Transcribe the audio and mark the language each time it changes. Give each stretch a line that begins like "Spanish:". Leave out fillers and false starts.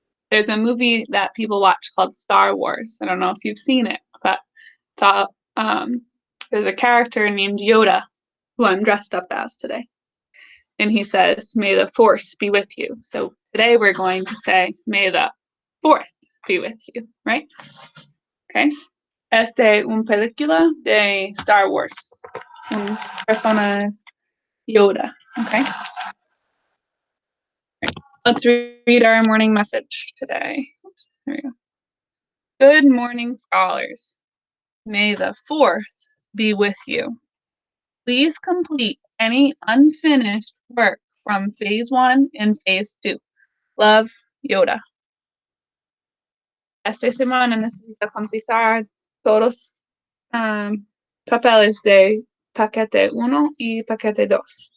English: There's a movie that people watch called Star Wars. I don't know if you've seen it, but there's a character named Yoda who I'm dressed up as today. And he says, "May the Force be with you." So today we're going to say, "May the 4th be with you," right? Okay.
Spanish: Este un película de Star Wars. Un persona es Yoda.
English: Okay. Let's read our morning message today. There we go. Good morning, scholars. May the 4th be with you. Please complete any unfinished work from phase 1 and phase 2. Love, Yoda.
Spanish: Esta semana necesito completar todos papeles de paquete 1 y paquete 2.